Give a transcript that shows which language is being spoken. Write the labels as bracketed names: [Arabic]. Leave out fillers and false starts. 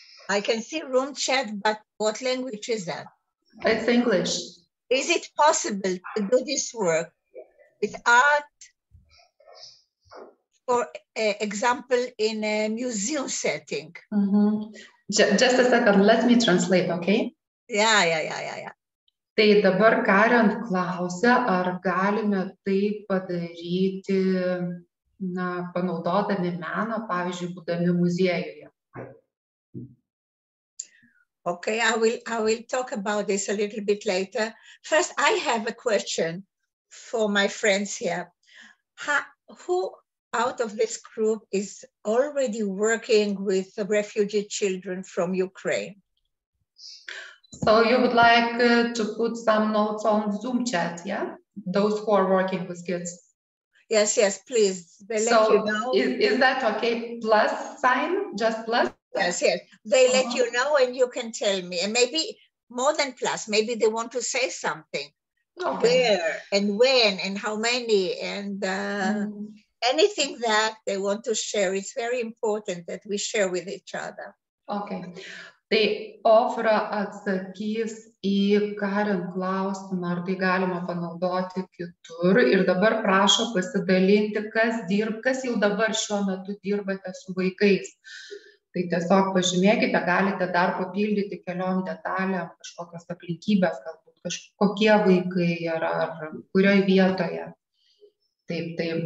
[English] I can see room chat, but what language is that? It's English. Is it possible to do this work without, for example, in a museum setting? Just a second, let me translate, okay? Yeah. [Lithuanian] Tai dabar Karen klausia, ar galime tai padaryti, panaudodami meną, pavyzdžiui, būdami muziejuje. [English] Okay, I will talk about this a little bit later. First, I have a question for my friends here. Who out of this group is already working with refugee children from Ukraine? So you would like to put some notes on Zoom chat, yeah? Those who are working with kids. Yes, please. They so let you know. Is that okay? Plus sign, just plus? Yes. They let you know and you can tell me. And maybe more than plus, maybe they want to say something. Okay. Where and when and how many and anything that they want to share. It's very important that we share with each other. Okay. [Lithuanian] Tai Ofra atsakys į Karen klausimą, ar tai galima panaudoti kitur. Ir dabar prašo pasidalinti, kas jau dabar šiuo metu dirbate su vaikais. Tai tiesiog pažymėkite, galite dar papildyti keliom detalėm, kažkokios aplinkybės, galbūt kažkokie vaikai ar kurioje vietoje. Taip.